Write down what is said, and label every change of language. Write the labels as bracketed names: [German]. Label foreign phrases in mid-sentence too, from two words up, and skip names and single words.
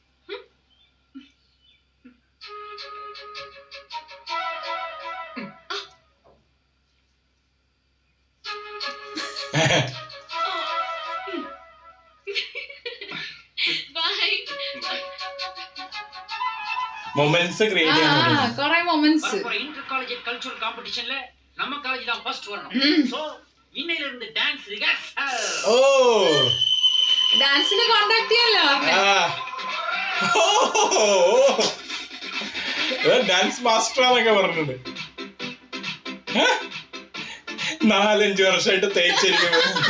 [Malayalam] ബൈ. [English] moments create [Tamil] பண்ணனும். குறை மொமெண்ட்ஸ். ஒரு [English] inter college cultural competition [Tamil] நம்ம காலேஜ் தான் ஃபர்ஸ்ட் வரணும். சோ இன்னையில இருந்து [English] dance rehearsal. [Malayalam] ഓ ഡാൻസിന് കോണ്ടാക്ട് ചെയ്യാലോ. [English] dance master [Malayalam] ആണെന്നൊക്കെ പറഞ്ഞിട്ടുണ്ട്. 4-5 വർഷമായിട്ട് തേച്ചിരിക്കുന്നു.